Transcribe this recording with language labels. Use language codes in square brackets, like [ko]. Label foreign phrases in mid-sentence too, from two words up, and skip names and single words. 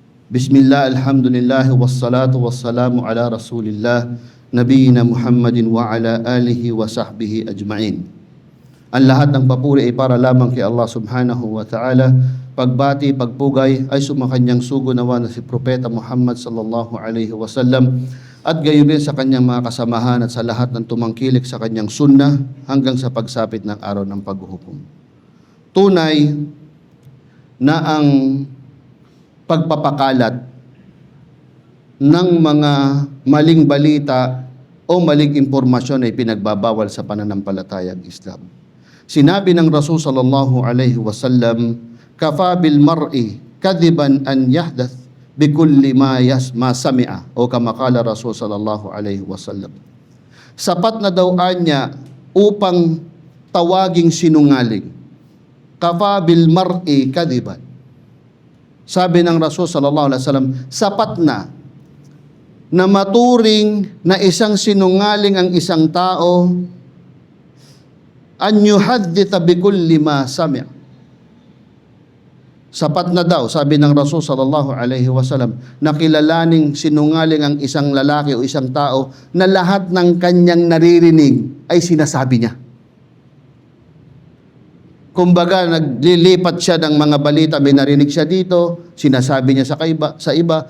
[ar] بسم الله، الحمد لله، والصلاة والسلام على رسول الله، نبينا محمد وعلى آله وصحبه أجمعين. [tl] Ang lahat ng papuri ay para lamang kay Allah [ar] سبحانه وتعالى. [tl] Pagbati, pagpugay ay sumakanyang sugo nawa na si Propeta Muhammad [ar] صلى الله عليه وسلم [tl] at gayon din sa kanyang mga kasamahan at sa lahat ng tumangkilik sa kanyang sunnah hanggang sa pagsapit ng araw ng paghuhukom. Tunay na ang pagpapakalat ng mga maling balita o maling impormasyon ay pinagbabawal sa pananampalatayang Islam. Sinabi ng Rasul [ar] صلى الله عليه وسلم, "كفى بالمرء كذبا أن يحدث بكل ما سمع," [tl] o [ar] كما قال رسول صلى الله عليه وسلم. [tl] Sapat na daw anya upang tawaging sinungaling. [ar] كفى بالمرء كذبا. [tl] Sabi ng Rasul [ar] صلى الله عليه وسلم, [tl] sapat na maturing na isang sinungaling ang isang tao [ar] أن يحدث بكل ما سمع. [tl] Sapat na daw, sabi ng Rasul [ar] صلى الله عليه وسلم, [tl] na kilalaning sinungaling ang isang lalaki o isang tao na lahat ng kanyang naririnig ay sinasabi niya. Kumbaga, naglilipat siya ng mga balita, may narinig siya dito, sinasabi niya sa iba.